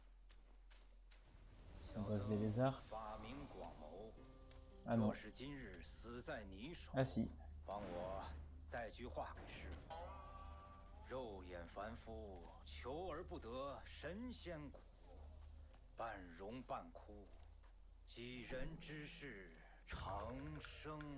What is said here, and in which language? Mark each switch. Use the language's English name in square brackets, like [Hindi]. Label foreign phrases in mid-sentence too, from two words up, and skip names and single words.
[French] Un boss des lézards. Ah non. Ah si. [Chinese] 帮我带句话给师傅。肉眼凡夫，求而不得神仙苦，半荣半枯，几人之事，长生。